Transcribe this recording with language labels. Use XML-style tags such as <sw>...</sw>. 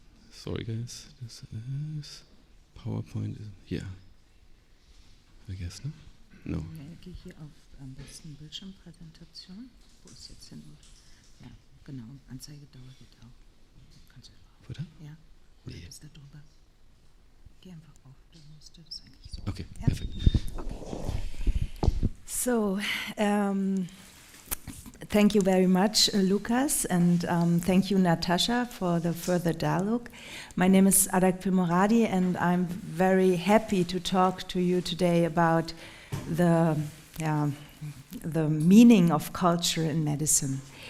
<en>Sorry guys, this is PowerPoint here. I guess, no? No.</en> <de>Geh hier auf am besten Bildschirmpräsentation. Wo ist jetzt hin? Ja, genau. Anzeige dauert geht auch. Kannst du einfach. Oder? Ja. Oder ist da drüber? Geh einfach auf. Da musst du das eigentlich so.</de> <en>Okay,</en> <de>ja?</de> <en>perfect. Okay. So, thank you very much, Lukas, and thank you, Natasha, for the further dialogue. My name is Adak Pirmorady, and I'm very happy to talk to you today about the meaning of culture in medicine.</en>